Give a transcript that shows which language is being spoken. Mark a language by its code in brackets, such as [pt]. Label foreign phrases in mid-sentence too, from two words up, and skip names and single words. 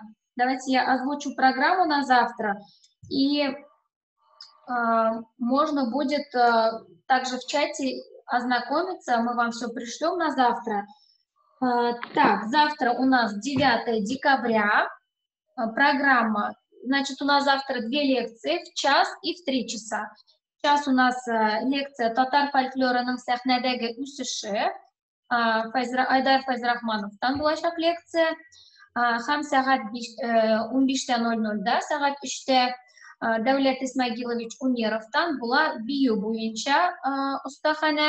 [ru] Давайте я озвучу программу на завтра. И можно будет также в чате ознакомиться, мы вам все пришлем на завтра. Так, завтра у нас 9 декабря, программа, значит, у нас завтра 2 лекции, в час и в 3 часа. Сейчас у нас лекция [tt] «Татар фольклорының сәхнәдәге үсеше», Айдар Файзрахмановтан булачак лекция, һәм сәгать 15:00-да, сәгать 3-тә Дәүләт Исмәгилович Умеровтан була бию буенча остахана.